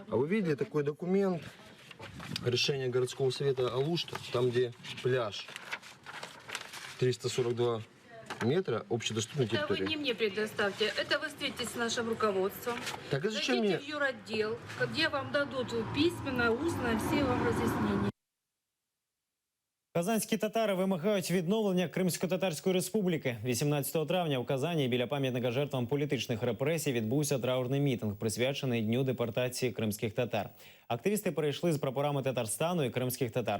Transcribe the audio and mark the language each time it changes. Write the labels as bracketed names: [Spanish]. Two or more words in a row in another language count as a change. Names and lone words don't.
[Russian] А вы видели такой документ? Решение городского совета Алушта, там где пляж 342 метра общедоступной Это вы территории. не мне предоставьте. Это вы встретитесь с нашим руководством. Так а зачем Зайдите мне? в юротдел, где вам дадут письменно, устно все вам разъяснения. [Ukrainian] Казанські татари вимагають відновлення Кримсько-Татарської республіки. 18 травня в Казані біля пам'ятника жертвам політичних репресій відбувся траурний мітинг, присвячений Дню депортації кримських татар. Активісти перейшли з прапорами Татарстану і кримських татар.